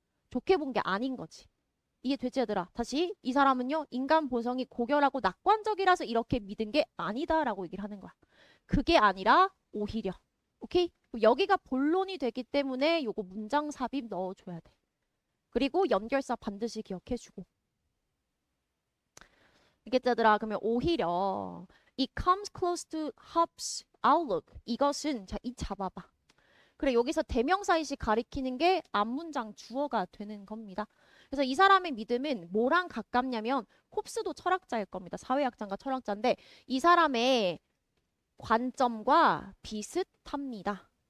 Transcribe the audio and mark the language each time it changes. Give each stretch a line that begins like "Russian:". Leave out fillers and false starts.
Korean: 좋게 본 게 아닌 거지. 이게 되지, 얘들아? 다시, 이 사람은요, 인간 본성이 고결하고 낙관적이라서 이렇게 믿은 게 아니다라고 얘기를 하는 거야. 그게 아니라 오히려. 오케이? 여기가 본론이 되기 때문에 요거 문장 삽입 넣어줘야 돼. 그리고 연결사 반드시 기억해주고. 알겠지, 얘들아? 그러면 오히려
English: It comes close to Hobbes' outlook.
Korean: 이것은, 자, 이 잡아봐. 그래, 여기서 대명사이시 가리키는 게 앞문장 주어가 되는 겁니다. 그래서 이 사람의 믿음은 뭐랑 가깝냐면 홉스도 철학자일 겁니다. 사회학자인가 철학자인데 이 사람의 관점과 비슷합니다.